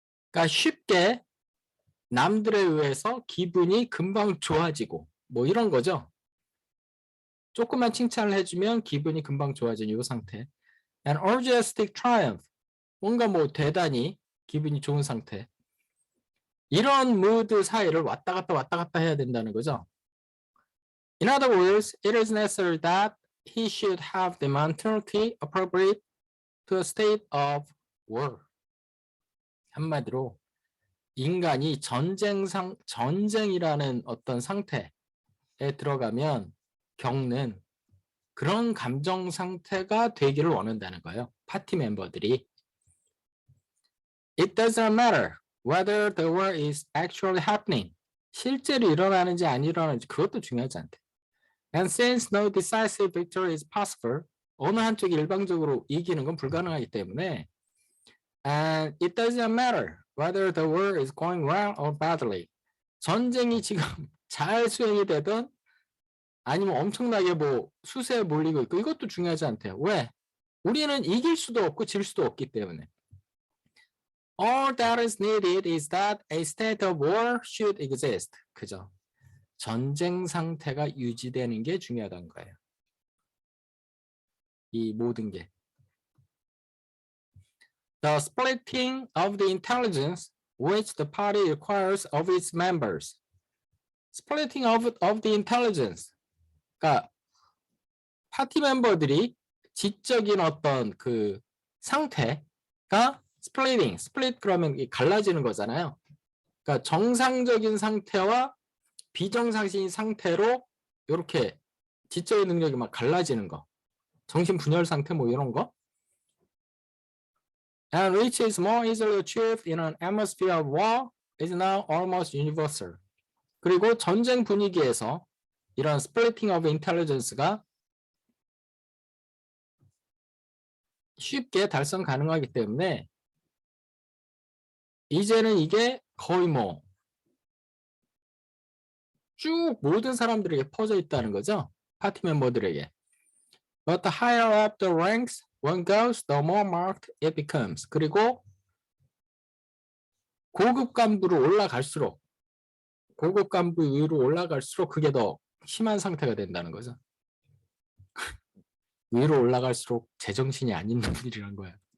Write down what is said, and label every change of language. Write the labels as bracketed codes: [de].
[ko] 그러니까 쉽게 남들에 의해서 기분이 금방 좋아지고 뭐 이런 거죠. 조금만 칭찬을 해주면 기분이 금방 좋아지는 이 상태. [en] And orgiastic triumph. [ko] 뭔가 뭐 대단히 기분이 좋은 상태. 이런 무드 사이를 왔다 갔다 해야 된다는 거죠. [en] In other words, it is necessary that he should have the mentality appropriate to a state of war. [ko] 한마디로 인간이 전쟁이라는 어떤 상태에 들어가면 겪는 그런 감정 상태가 되기를 원한다는 거예요. 파티 멤버들이. [en] It doesn't matter whether the war is actually happening. [ko] 실제로 일어나는지 안 일어나는지 그것도 중요하지 않대. [en] And since no decisive victory is possible, [ko] 어느 한쪽이 일방적으로 이기는 건 불가능하기 때문에 [en] And it doesn't matter whether the war is going well or badly. [ko] 전쟁이 지금 잘 수행이 되든 아니면 엄청나게 뭐 수세에 몰리고 있고 이것도 중요하지 않대요. 왜? 우리는 이길 수도 없고 질 수도 없기 때문에. [en] All that is needed is that a state of war should exist. [ko] 그죠? 전쟁 상태가 유지되는 게 중요하다는 거예요. 이 모든 게. [en] The splitting of the intelligence which the party requires of its members. Splitting of the intelligence. [ko] 그러니까 파티 멤버들이 지적인 어떤 그 상태가 split 그러면 갈라지는 거잖아요. 그러니까 정상적인 상태와 비정상적인 상태로 이렇게 지적인 능력이 막 갈라지는 거. 정신분열 상태 뭐 이런 거. [en] And which is more easily achieved in an atmosphere of war is now almost universal. [ko] 그리고 전쟁 분위기에서 이런 [en] splitting of intelligence [ko] 가 쉽게 달성 가능하기 때문에 이제는 이게 거의 뭐 쭉 모든 사람들에게 퍼져 있다는 거죠. 파티 멤버들에게. [en] But the higher up the ranks one goes, the more marked it becomes. [ko] 그리고 고급 간부로 올라갈수록 고급 간부 위로 올라갈수록 그게 더 심한 상태가 된다는 거죠. 위로 올라갈수록 제정신이 아닌 놈들이란 거야.